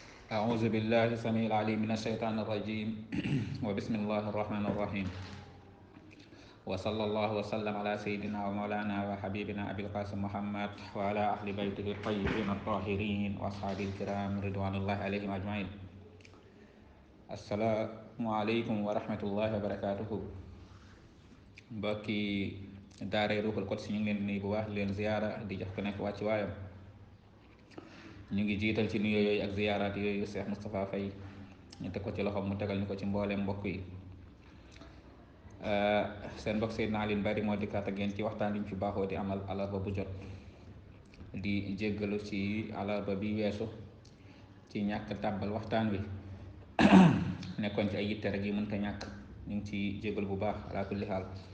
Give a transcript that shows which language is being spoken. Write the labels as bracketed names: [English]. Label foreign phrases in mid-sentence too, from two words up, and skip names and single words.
[Arabic] أعوذ بالله السميع العليم من الشيطان الرجيم وبسم الله الرحمن الرحيم وصلى الله وسلم على سيدنا ومولانا وحبيبنا أبي القاسم محمد وعلى أهل بيته الطيبين الطاهرين وأصحابه الكرام رضوان الله عليهم أجمعين. السلام عليكم ورحمة الله وبركاته. [Wolof] mbokki daaray Ruuxul Quds ñu ngi leen di nuyu bu baax leen ziyaara di jox ko nekk wàcc waayam. ñu ngi jiital ci nuyoo yooyu ak ziyaaraat yooyu Cheikh Moustapha Faye ñu teg ko ci loxoom mu tegal ñu ko ci mbooleem mbokk yi. seen mbokk Seydina Alioune Bari moo dikkaat ak yéen ci waxtaan liñ fi baaxoo di amal alarba bu jot di jéggalu ci alarba bi weesu ci ñàkk tàbbal waxtaan wi nekkoon ci ay yitte rek yi mënta ñàkk ñu ngi ci jéggalu bu baax [Arabic] على كل حال.